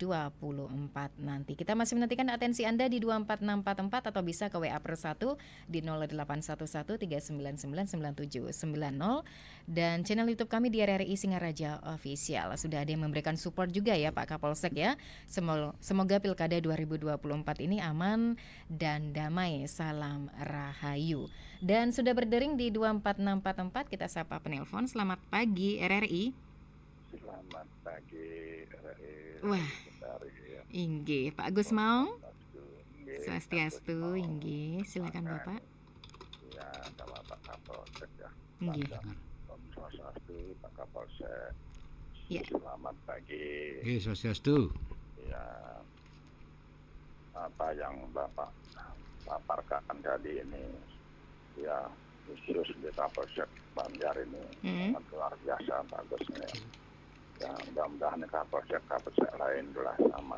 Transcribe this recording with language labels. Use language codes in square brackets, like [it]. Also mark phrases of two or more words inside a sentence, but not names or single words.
[id] Kita masih menantikan atensi Anda di 24 2444 atau bisa ke WA +1 di 081139999790 dan channel YouTube kami di RRI Singaraja Official. Sudah ada yang memberikan support juga ya Pak Kapolsek ya. Semoga Pilkada 2024 ini aman dan damai. Salam Rahayu. Dan sudah berdering di 24644 kita sapa penelpon. Selamat pagi RRI. Selamat pagi RRI. Wah. Inggih, Pak Gus Maung. Swastiastu, inggih. Silakan Bapak. Ya, sama Pak Kapolsek ya. Inggih. [ban] Om Swastiastu, [id] Pak Kapolsek. Ya. Selamat pagi. Swastiastu. Ya, apa yang Bapak paparkan tadi ini, ya, khusus di Kapolsek Banjar ini sangat luar biasa bagusnya. Ya, mudah-mudahan Kapolsek lain juga sama.